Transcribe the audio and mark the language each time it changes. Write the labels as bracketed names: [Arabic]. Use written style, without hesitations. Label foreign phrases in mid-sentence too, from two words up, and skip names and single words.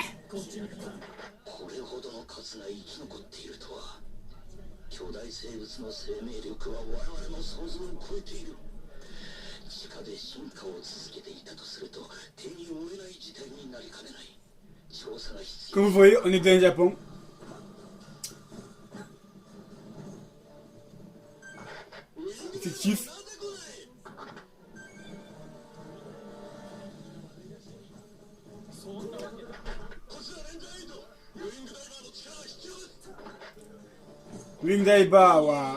[Japanese] これほどの数が生き残っているとは巨大生物の生命力は我々の想像を超えている地下で進化を続けていたとすると手に負えない事態になりかねない調査が必 [French] Comme [Japanese] 要 [French] vous voyez, on est dans le Japon. Effectif. [Japanese] ウィングダイバーは...